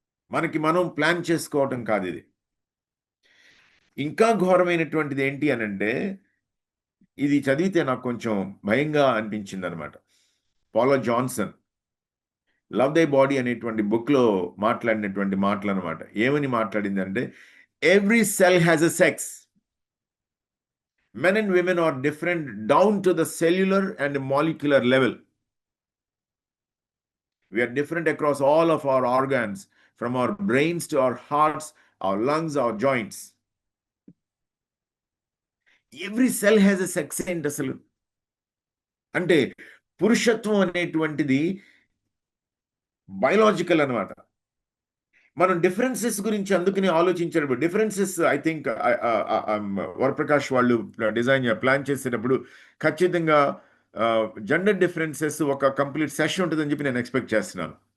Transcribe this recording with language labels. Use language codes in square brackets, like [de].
[te] మనకి మనం ప్లాన్ చేసుకోవటం కాదు ఇది. ఇంకా ఘోరమైనటువంటిది ఏంటి అని అంటే, ఇది చదివితే నాకు కొంచెం భయంగా అనిపించింది అనమాట. పాలో జాన్సన్ లవ్ దే బాడీ అనేటువంటి బుక్లో మాట్లాడినటువంటి మాటలు అనమాట. ఏమని మాట్లాడిందంటే, [en] Every cell has a sex. Men and women are different down to the cellular and molecular level. We are different across all of our organs, from our brains to our hearts, our lungs, our joints. Every cell has a sex and [te] అసలు అంటే పురుషత్వం అనేటువంటిది biological అనమాట. మనం differences గురించి అందుకని ఆలోచించేటప్పుడు differences [en] I think [te] Varaprakash వాళ్ళు plan చేసేటప్పుడు ఖచ్చితంగా జెండర్ డిఫరెన్సెస్ ఒక కంప్లీట్ సెషన్ ఉంటుందని చెప్పి నేను ఎక్స్పెక్ట్ చేస్తున్నాను.